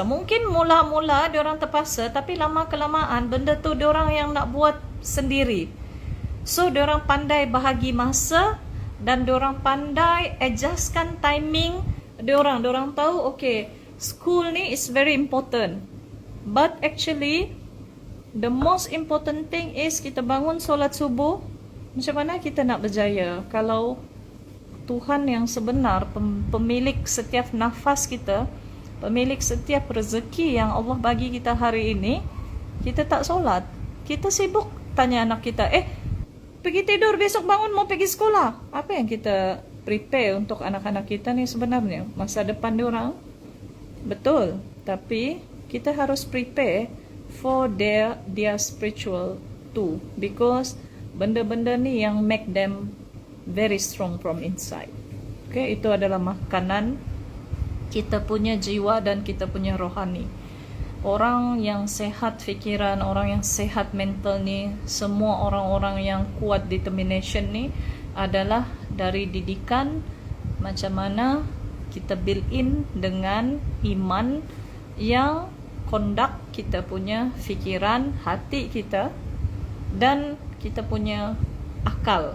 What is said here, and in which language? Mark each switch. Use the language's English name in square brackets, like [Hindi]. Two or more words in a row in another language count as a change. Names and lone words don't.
[Malay] Mungkin mula-mula diorang terpaksa, tapi lama-kelamaan benda tu diorang yang nak buat sendiri. So, diorang pandai bahagi masa dan diorang pandai adjustkan timing diorang. Diorang tahu, okay, school ni [English] is very important. But actually, The most important thing is [Malay] kita bangun solat subuh. Macam mana kita nak berjaya kalau Tuhan yang sebenar, pemilik setiap nafas kita, pemilik setiap rezeki yang Allah bagi kita hari ini, kita tak solat. Kita sibuk tanya anak kita, pergi tidur, besok bangun mau pergi sekolah. Apa yang kita prepare untuk anak-anak kita ni sebenarnya? Masa depan diorang? Betul. Tapi kita harus [English] prepare for their spiritual too, because [Malay] benda-benda ni yang [English] make them very strong from inside. [Malay] Okay, itu adalah makanan kita punya jiwa dan kita punya rohani. Orang yang sehat fikiran, orang yang sehat mental ni, semua orang-orang yang kuat determination ni adalah dari didikan macam mana kita [English] build in [Malay] dengan iman yang conduct kita punya fikiran, hati kita dan kita punya akal.